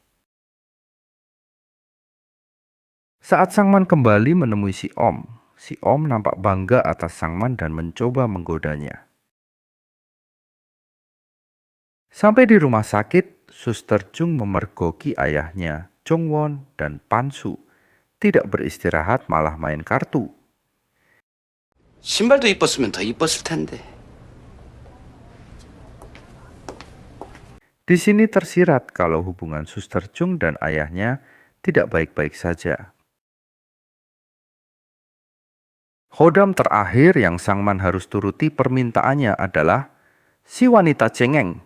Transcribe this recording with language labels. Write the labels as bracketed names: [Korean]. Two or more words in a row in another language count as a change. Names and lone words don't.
[Indonesian] Saat Sangman kembali menemui si Om nampak bangga atas Sangman dan mencoba menggodanya. Sampai di rumah sakit, Suster Jung memergoki ayahnya, Jongwon dan Pansu, tidak beristirahat malah main kartu. [Korean] 신발도 이뻤으면 더 이뻤을 텐데. [Indonesian] Di sini tersirat kalau hubungan Suster Chung dan ayahnya tidak baik-baik saja. Khodam terakhir yang Sangman harus turuti permintaannya adalah si wanita cengeng.